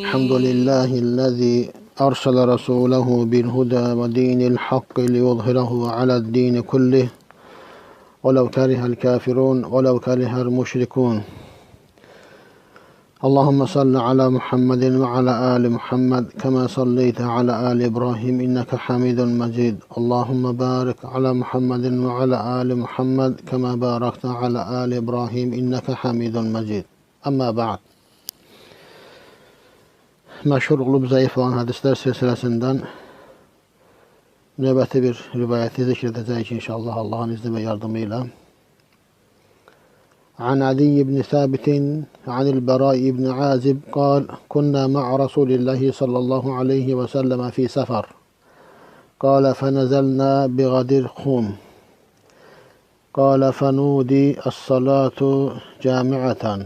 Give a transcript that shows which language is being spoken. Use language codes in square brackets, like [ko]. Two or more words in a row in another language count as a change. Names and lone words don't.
[ar] الحمد لله الذي أرسل رسوله بالهدى ودين الحق ليظهره على الدين كله ولو كره الكافرون ولو كره المشركون اللهم صل على محمد وعلى آل محمد كما صليت على آل إبراهيم إنك حميد مجيد اللهم بارك على محمد وعلى آل محمد كما باركت على آل إبراهيم إنك حميد مجيد أما بعد [az] Məşhur olub zayıf olan hadislər silsiləsindən növbəti bir rivayəti zikr edəcəyik inşallah Allahın izni və yardımı ilə. [ar] عن علي بن ثابت عن البراء بن عازب قال كنا مع رسول الله صلى الله عليه وسلم في سفر قال فنزلنا بغدر خوم قال فنودي الصلاة جامعة